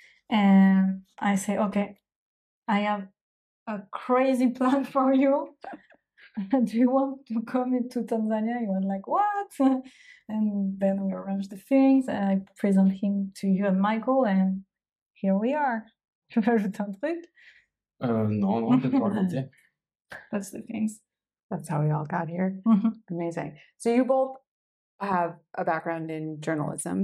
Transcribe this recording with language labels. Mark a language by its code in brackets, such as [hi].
[en] And I say, okay, I have a crazy plan for you. Do you want to come into Tanzania? He was like, what? And then we arranged the things, and I present him to you and Michael, and here we are. [fr] Tu veux ajouter un truc? Non, je peux pas rajouter. [en] That's the things. That's how we all got here. Mm-hmm. Amazing. So you both have a background in journalism,